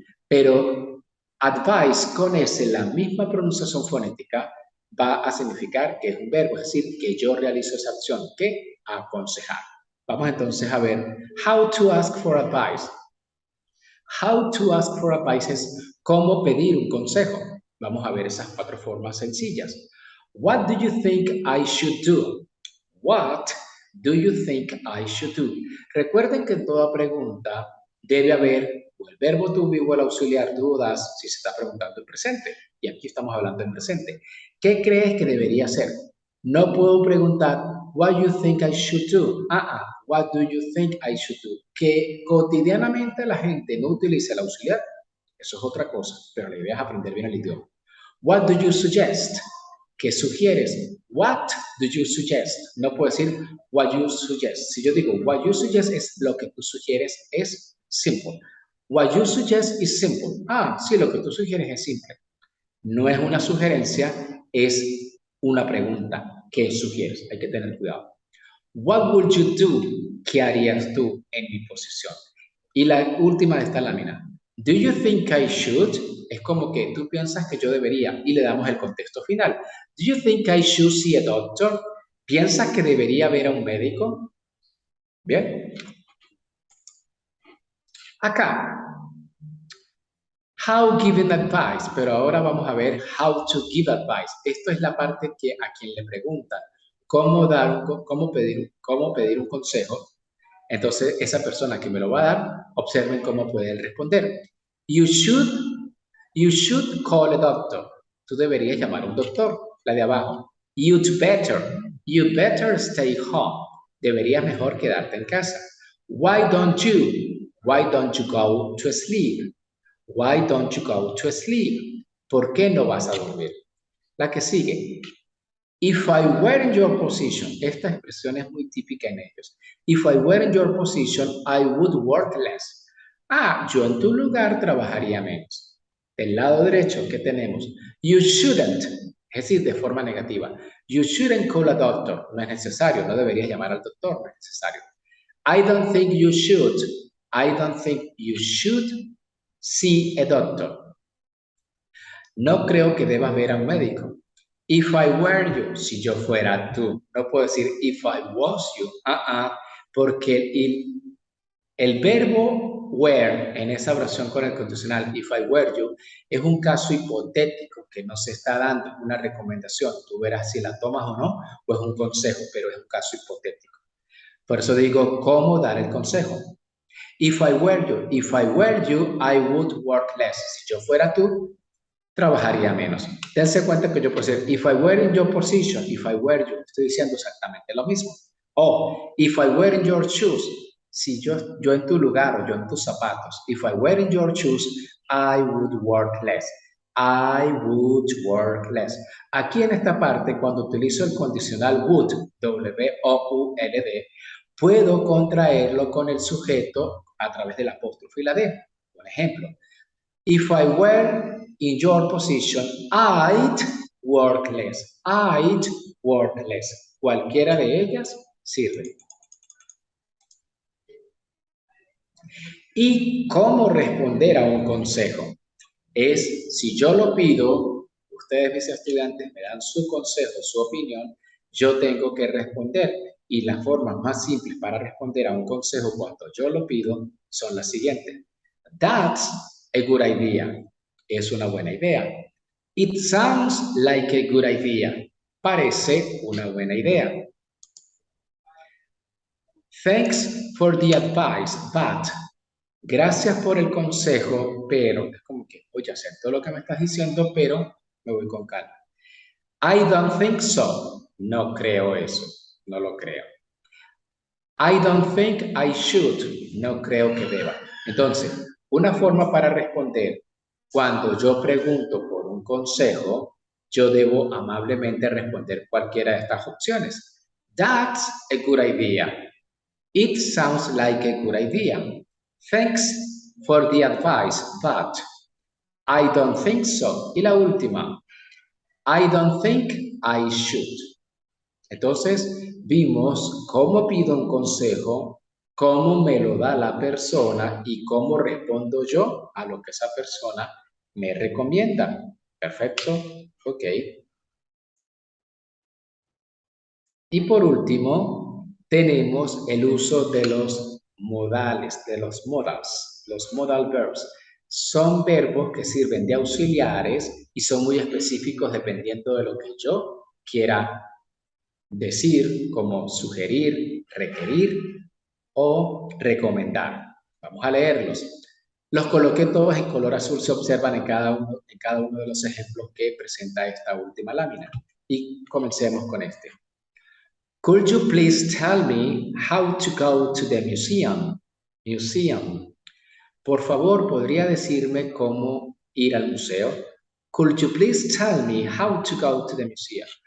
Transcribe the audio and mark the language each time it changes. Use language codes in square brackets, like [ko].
[es] Pero advice con S, la misma pronunciación fonética, va a significar que es un verbo, es decir, que yo realizo esa acción, que aconsejar. Vamos entonces a ver [en] how to ask for advice. How to ask for advice [es] es cómo pedir un consejo. Vamos a ver esas 4 formas sencillas. [en] What do you think I should do? What do you think I should do? [es] Recuerden que en toda pregunta debe haber o el verbo to be o el auxiliar dudas si se está preguntando en presente. Y aquí estamos hablando en presente. ¿Qué crees que debería hacer? No puedo preguntar [en] what you think I should do. What do you think I should do? [es] Que cotidianamente la gente no utiliza el auxiliar, eso es otra cosa, pero la idea es aprender bien el idioma. [en] What do you suggest? [es] ¿Qué sugieres? [en] What do you suggest? [es] No puedo decir [en] what you suggest. [es] Si yo digo [en] what you suggest [es] es lo que tú sugieres, es simple. [en] What you suggest is simple. [es] Sí, lo que tú sugieres es simple. No es una sugerencia, es una pregunta. ¿Qué sugieres? Hay que tener cuidado. [en] What would you do? [es] ¿Qué harías tú en mi posición? Y la última de esta lámina. [en] Do you think I should? [es] Es como que tú piensas que yo debería y le damos el contexto final. [en] Do you think I should see a doctor? [es] ¿Piensas que debería ver a un médico? Bien. [en] Acá. How giving advice, [es] pero ahora vamos a ver [en] how to give advice. [es] Esto es la parte que a quien le preguntan cómo pedir un consejo. Entonces, esa persona que me lo va a dar, observen cómo puede él responder. [en] You should call a doctor. [es] Tú deberías llamar a un doctor, la de abajo. [en] You better stay home. [es] Deberías mejor quedarte en casa. [en] Why don't you go to sleep? Why don't you go to sleep? [es] ¿Por qué no vas a dormir? La que sigue. [en] If I were in your position, [es] esta expresión es muy típica en ellos. [en] If I were in your position, I would work less. [es] Yo en tu lugar trabajaría menos. Del lado derecho, ¿qué tenemos? [en] You shouldn't, [es] es decir, de forma negativa. [en] You shouldn't call a doctor. [es] No es necesario, no deberías llamar al doctor, no es necesario. [en] I don't think you should. I don't think you should see a doctor. [es] No creo que debas ver a un médico. [en] If I were you, [es] si yo fuera tú. No puedo decir if I was you. Porque el verbo were en esa oración con el condicional [en] if I were you [es] es un caso hipotético que no se está dando una recomendación. Tú verás si la tomas o no, o es un consejo, pero es un caso hipotético. Por eso digo, ¿cómo dar el consejo? [en] If I were you, I would work less. [es] Si yo fuera tú, trabajaría menos. Dense cuenta que yo puedo decir, [en] if I were in your position, if I were you, [es] estoy diciendo exactamente lo mismo. [en] O, if I were in your shoes, [es] si yo en tu lugar o yo en tus zapatos, [en] if I were in your shoes, I would work less. I would work less. [es] Aquí en esta parte, cuando utilizo el condicional would, W-O-U-L-D, puedo contraerlo con el sujeto a través del apóstrofe y la D. Por ejemplo, [en] if I were in your position, I'd work less. I'd work less. [es] Cualquiera de ellas sirve. ¿Y cómo responder a un consejo? Es, si yo lo pido, ustedes mis estudiantes me dan su consejo, su opinión, yo tengo que responder. Y las formas más simples para responder a un consejo cuando yo lo pido son las siguientes. [en] That's a good idea. [es] Es una buena idea. [en] It sounds like a good idea. [es] Parece una buena idea. [en] Thanks for the advice, but. [es] Gracias por el consejo, pero. Es como que, oye, acepto lo que me estás diciendo, pero me voy con calma. [en] I don't think so. [es] No creo eso. No lo creo. [en] I don't think I should. [es] No creo que deba. Entonces, una forma para responder cuando yo pregunto por un consejo, yo debo amablemente responder cualquiera de estas opciones. [en] That's a good idea. It sounds like a good idea. Thanks for the advice, but I don't think so. [es] Y la última, [en] I don't think I should. [es] Entonces, vimos cómo pido un consejo, cómo me lo da la persona y cómo respondo yo a lo que esa persona me recomienda. Perfecto, ok. Y por último, tenemos el uso de los modales, de los modals. Los modal verbs son verbos que sirven de auxiliares y son muy específicos dependiendo de lo que yo quiera decir, como sugerir, requerir o recomendar. Vamos a leerlos. Los coloqué todos en color azul, se observan en cada uno de los ejemplos que presenta esta última lámina. Y comencemos con este. [en] Could you please tell me how to go to the museum? Museum. [es] Por favor, ¿podría decirme cómo ir al museo? [en] Could you please tell me how to go to the museum?